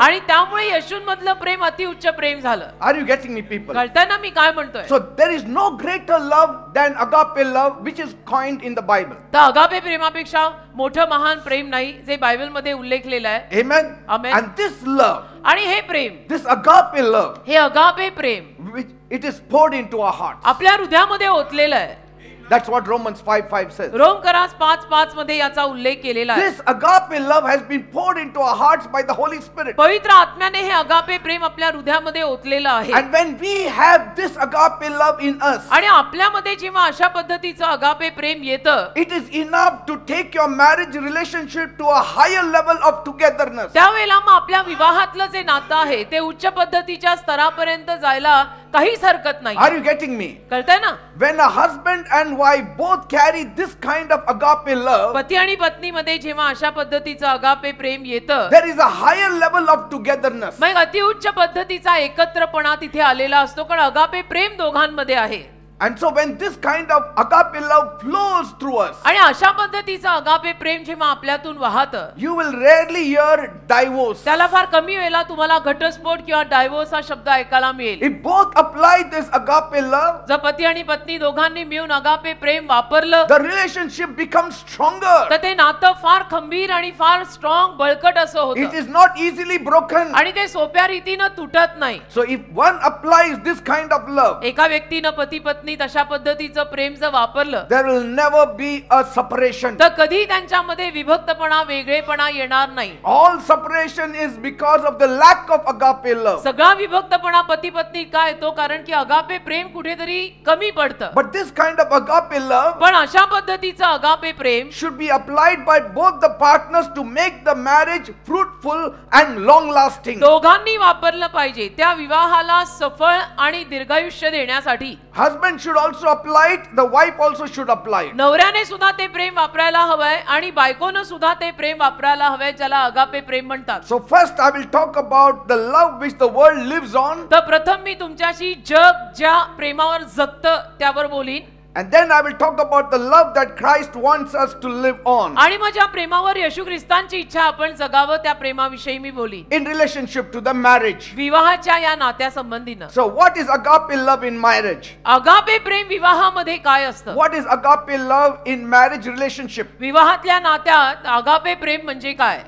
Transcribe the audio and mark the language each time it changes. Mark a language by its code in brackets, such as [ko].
[mr] आणि त्यामुळे येशूंमधलं प्रेम अतिउच्च प्रेम झालं. [en] Are you getting me, people? [mr] कळतंय ना मी काय म्हणतोय? [en] So there is no greater love than agape love, which is coined in the Bible. [mr] तर अगापे प्रेमापेक्षा मोठं महान प्रेम नाही जे बायबल मध्ये उल्लेखलेलं आहे. [en] Amen. Amen. And this love, [mr] आणि हे प्रेम, [en] this agape love, [mr] हे agape Prem [en] which it is poured into our hearts. [mr] आपल्या हृदयामध्ये ओतलेलं आहे. [en] That's what Romans 5:5 says. [mr] रोमकरास 5:5 मध्ये याचा उल्लेख केलेला आहे. [en] This agape love has been poured into our hearts by the Holy Spirit. [mr] पवित्र आत्म्याने हे अगापे प्रेम आपल्या हृदयामध्ये ओतलेलं आहे. [en] And when we have this agape love in us, [mr] आणि आपल्यामध्ये जेव्हा अशा पद्धतीचं अगापे प्रेम येतं, [en] it is enough to take your marriage relationship to a higher level of togetherness. [mr] त्यावेळेला मग आपल्या विवाहातलं जे नातं आहे ते उच्च पद्धतीच्या स्तरापर्यंत जायला काहीच हरकत नाही. [en] Are you getting me? [mr] कळतंय ना? [en] When a husband and wife both carry this kind of agape love, [mr] पती आणि पत्नीमध्ये जेव्हा अशा पद्धतीचं अगापे प्रेम येतं, [en] there is a higher level of togetherness. [mr] मग अतिउच्च पद्धतीचा एकत्रपणा तिथे आलेला असतो, कारण अगापे प्रेम दोघांमध्ये आहे. [en] And so when this kind of agape love flows through us, [mr] आणि अशा पद्धतीचं अगापे प्रेम जेव्हा आपल्यातून वाहतं, [en] you will rarely hear divorce. [mr] त्याला फार कमी वेळेला तुम्हाला घटस्फोट किंवा डायव्होर्स हा शब्द ऐकायला मिळेल. [en] If both apply this agape love, [mr] जर पती आणि पत्नी दोघांनी मिळून अगापे प्रेम वापरलं, [en] the relationship becomes stronger. [mr] तर ते नातं फार खंबीर आणि फार स्ट्रॉंग बळकट असं [en] It [mr] होतं [en] is not easily broken. [mr] आणि ते सोप्या रीतीनं तुटत नाही. [en] So if one applies this kind of love, [mr] एका व्यक्तीनं पती पत्नी तशा पद्धतीचं प्रेम जर वापरलं, [en] there will never be a separation. [mr] तर कधी त्यांच्यामध्ये विभक्तपणा वेगळेपणा येणार नाही. [en] All separation is because of the lack of agape love. [mr] सगळा विभक्तपणा पती पत्नी का येतो? कारण की अगापे प्रेम कुठेतरी कमी पडतं. [en] But this kind of agape love [mr] पण अशा पद्धतीचं agape Prem [en] should be applied by both the partners to make the marriage fruitful and long lasting. [mr] दोघांनी वापरलं पाहिजे त्या विवाहाला सफळ आणि दीर्घायुष्य देण्यासाठी. [en] Husband should also apply it, the wife also should apply it. [mr] नवऱ्याने सुद्धा ते प्रेम वापरायला हवंय आणि बायकोनं सुद्धा ते प्रेम वापरायला हवंय, ज्याला अगापे प्रेम म्हणतात. [en] So first I will talk about the love which the world lives on, [mr] तर प्रथम मी तुमच्याशी जग ज्या प्रेमावर जगतं त्यावर बोलीन, [en] and then I will talk about the love that Christ wants us to live on [mr] आणि मग ज्या प्रेमावर येशू ख्रिस्तांची इच्छा आपण जगावं त्या प्रेमाविषयी मी बोलीन, [en] in relationship to the marriage. [mr] विवाहाच्या या नात्यासंबंधीनं. [en] So what is agape love in marriage? [mr] Agape प्रेम विवाहामध्ये काय असतं? [en] What is agape love in marriage relationship? [mr] विवाहातल्या नात्यात अगापे प्रेम म्हणजे काय?